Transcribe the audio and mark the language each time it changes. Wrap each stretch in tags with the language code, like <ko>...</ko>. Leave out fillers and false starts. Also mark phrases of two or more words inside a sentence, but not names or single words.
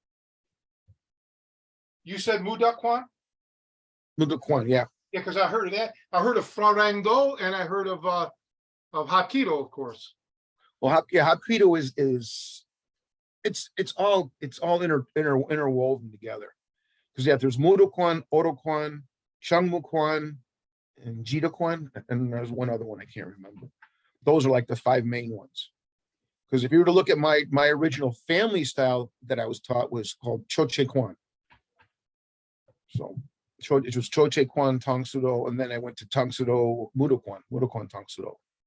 <en>You said Mudok-kwan? Mudok-kwan, yeah. Yeah, because I heard of that. I heard of Farangdo, and I heard of Hapkido, of course. Well, Hapkido is it's all interwoven together. Because there's Mudok-kwan, Odo-kwan, Chungmu-kwan, and Jida-kwan, and there's one other one I can't remember. Those are like the 5 main ones. Because if you were to look at my original family style that I was taught was called Choche-kwan. So it was Choche-kwan, Tang Soo Do, and then I went to Tang Soo Do, Mudok-kwan, Tang Soo Do.</en>